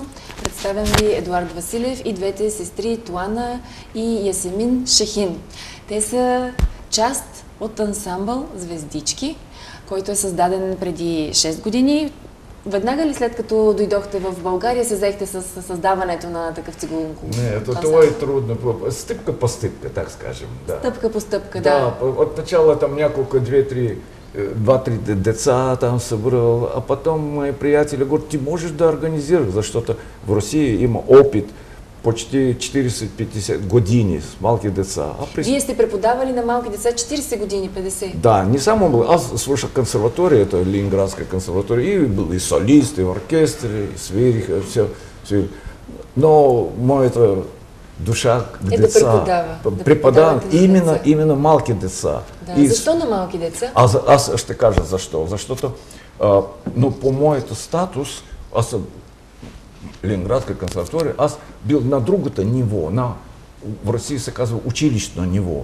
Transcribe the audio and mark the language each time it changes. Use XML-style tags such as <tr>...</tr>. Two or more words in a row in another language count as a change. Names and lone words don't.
<bg>Представям ви Едуард Василев и двете сестри Туана и Ясемин Шахин. Те са част от ансамбъл Звездички, който е създаден преди 6 години. Веднага ли след като дойдохте в България се заехте с създаването на такъв цигулков ансамбъл? Нет, това е трудно. Стъпка по стъпка,</bg> <ru>так скажем.</ru> <bg>Да. Стъпка по стъпка, да. Да, от начала там няколко, 2-3 деца там събрал,</bg> <ru>а потом</ru> <bg>мои приятели говорят, ти можешь да организировать, защото в России има опит почти 40-50 години с малки деца. Вие сте преподавали на малки деца 40 години, 50? Да, не само был. Аз слушал консерватория,</bg> <ru>это Ленинградская консерватория, и был и солист, и в оркестре,</ru> <bg>и свирих, все. Но моята душа к деца. Преподавам именно малки деца. Да. Защо на малки деца? Аз ще кажа защо. Защото но по моето статус, аз Ленинградская консерватория, аз бил на другото ниво, в России се казва училищно ниво.</bg>